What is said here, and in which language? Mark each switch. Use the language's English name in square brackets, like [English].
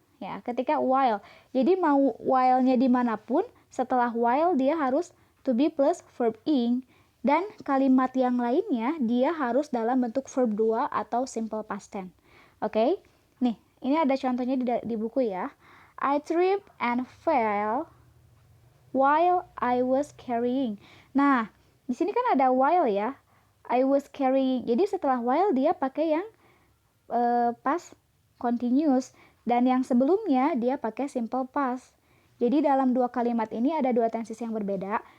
[Indonesian] Ya, ketika while. Jadi mau while-nya dimanapun, setelah while dia harus to be plus verb ing, dan kalimat yang lainnya dia harus dalam bentuk verb 2 atau simple past tense. Oke? Nih, ini ada contohnya di buku ya. [English] I tripped and fell while I was carrying. [Indonesian] Nah, di sini kan ada while ya. [English] I was carrying. [Indonesian] Jadi setelah while dia pakai yang past continuous, dan yang sebelumnya dia pakai simple past. Jadi dalam dua kalimat ini ada dua tenses yang berbeda.